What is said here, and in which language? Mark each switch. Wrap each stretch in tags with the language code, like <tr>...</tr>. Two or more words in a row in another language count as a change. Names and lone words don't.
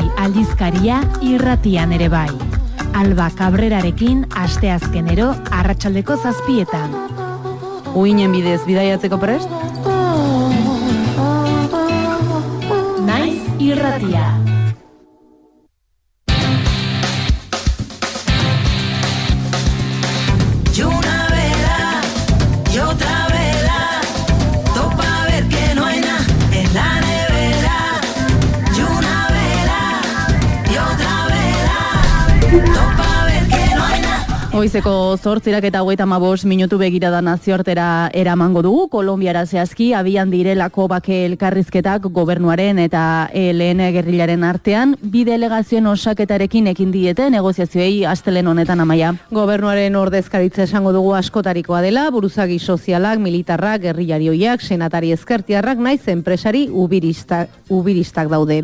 <eu>aldizkaria irratian ere bai. Alba Cabrerarekin asteazkenero arratsaldeko 7:00. Uinen bidez bidaiatzeko prest? Naiz irratia.</eu> <es>Y una vela, y otra vela, topa a ver que no hay nada en la nevera. Y una vela, y otra vela, topa a ver que no hay nada.</es> <eu>Goizeko 8:35 minutu begirada nazioartera eramango dugu. Kolonbiara zehazki abian direlako bake elkarrizketak gobernuaren eta ELN gerrilaren artean, bi delegazioen osaketarekin ekin diete negoziazioei astelen honetan amaia. Gobernuaren ordezkaritza esango dugu askotarikoa dela, buruzagi sozialak, militarrak, gerrilarioiak, senatari ezkertiarrak, naiz enpresari ubiristak daude.</eu>